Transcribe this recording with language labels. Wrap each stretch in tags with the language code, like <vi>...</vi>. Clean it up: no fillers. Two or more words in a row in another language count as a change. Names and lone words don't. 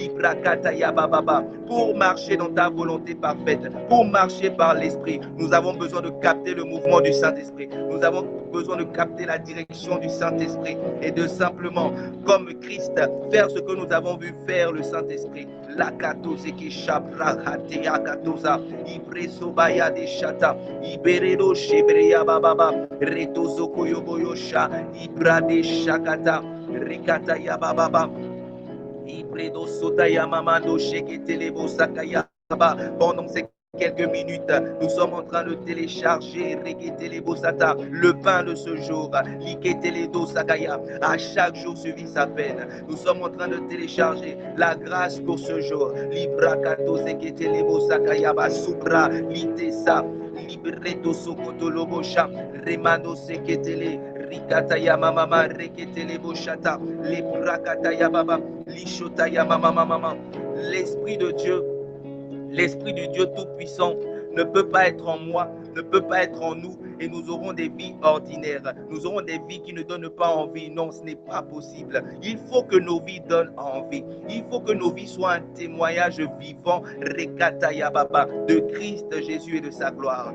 <fr>Pour marcher dans ta volonté parfaite, pour marcher par l'Esprit, nous avons besoin de capter le mouvement du Saint-Esprit. Nous avons besoin de capter la direction du Saint-Esprit et de simplement, comme Christ, faire ce que nous avons vu faire le Saint-Esprit. La katose qui chabra hatea katosa, ibreso baya de chata, iberedo shebreya bababa, retozo koyoboyosha, ibrade shakata, rikata ya bababa, ibredo sota ya mamando sheketelebo sakaya. Pendant ces quelques minutes, nous sommes en train de télécharger le pain de ce jour. À chaque jour suffit sa peine. Nous sommes en train de télécharger la grâce pour ce jour. Supra litesa libreto sokotolobosha remando seketele rikataya mama reketele boshata lebrakataya baba lishotaya mama. L'esprit de Dieu, l'Esprit du Dieu Tout-Puissant ne peut pas être en moi, ne peut pas être en nous, et nous aurons des vies ordinaires. Nous aurons des vies qui ne donnent pas envie. Non, ce n'est pas possible. Il faut que nos vies donnent envie. Il faut que nos vies soient un témoignage vivant de Christ Jésus et de sa gloire.</fr>